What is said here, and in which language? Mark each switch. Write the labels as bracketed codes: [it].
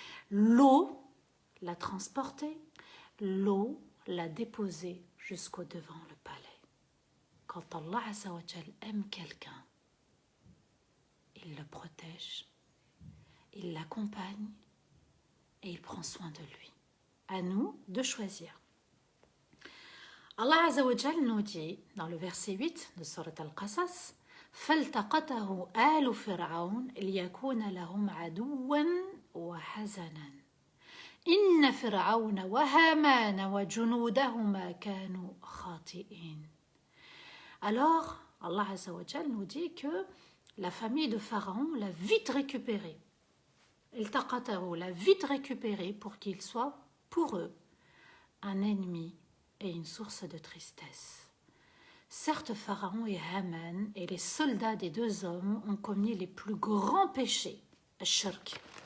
[fr] L'eau l'a transporté, l'eau l'a déposé jusqu'au devant le palais. Quand Allah Azza wa Jal aime quelqu'un, il le protège, il l'accompagne et il prend soin de lui. À nous de choisir. Allah Azza wa Jal nous dit dans le verset 8 de Surat Al-Qasas, [ar] فَالْتَقَطَهُ آلُ فِرْعَوْنَ لِيَكُونَ لَهُمْ عَدُوًّا وَحَزَنًا إِنَّ فِرْعَوْنَ وَهَامَانَ وَجُنُودَهُمَا كَانُوا خَاطِئِينَ. [fr] Alors, Allah Azza wa Jal nous dit que la famille de Pharaon l'a vite récupéré. Iltaqatahu l'a vite récupéré pour qu'il soit, pour eux, un ennemi et une source de tristesse. Certes, Pharaon et Haman et les soldats des deux hommes ont commis les plus grands péchés, al-shirk.